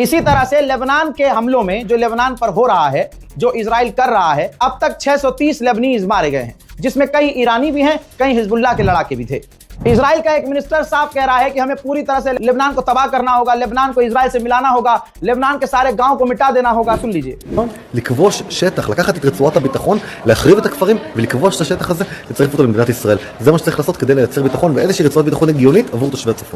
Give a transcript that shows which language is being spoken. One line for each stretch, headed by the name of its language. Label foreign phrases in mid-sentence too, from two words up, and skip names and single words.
Hindi: इसी तरह से लेबनान के हमलों में जो लेबनान पर हो रहा है, जो इजराइल कर रहा है, अब तक 630 लेबनीज मारे गए हैं, जिसमें कई ईरानी भी हैं, कई हिजबुल्लाह के लड़ाके भी थे। इजराइल का एक मिनिस्टर साफ कह रहा है कि हमें पूरी तरह से लेबनान को तबाह करना होगा, लेबनान को इजराइल से मिलाना होगा, लेबनान के सारे गांव को मिटा देना होगा। सुन लीजिए।
Hebrew: לכבוש שטח, לקחת את רצועת הביטחון, להחריב את הכפרים ולכבוש את השטח הזה, לצרף אותו למדינת ישראל. זה מה שצריך לעשות כדי לייצר ביטחון ואיזושהי רצועת ביטחון הגיונית עבור תושבי הצפון.